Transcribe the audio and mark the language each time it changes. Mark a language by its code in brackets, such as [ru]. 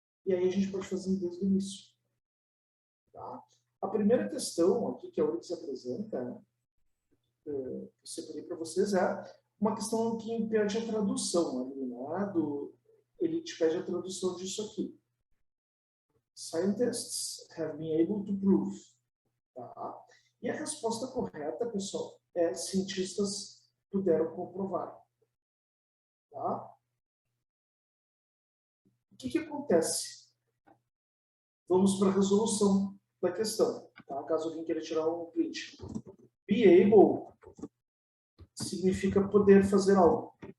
[pt] E aí a gente pode fazer desde o início. Tá? A primeira questão aqui que a URGS apresenta, né, eu separei para vocês, é uma questão que impede a tradução ali, né? Ele te pede a tradução disso aqui. [en] Scientists have been able to prove. [pt] Tá? E a resposta correta, pessoal, é cientistas puderam comprovar. Tá? O que acontece? Vamos para a resolução da questão. Tá? Caso alguém queira tirar um print. Be able significa poder fazer algo.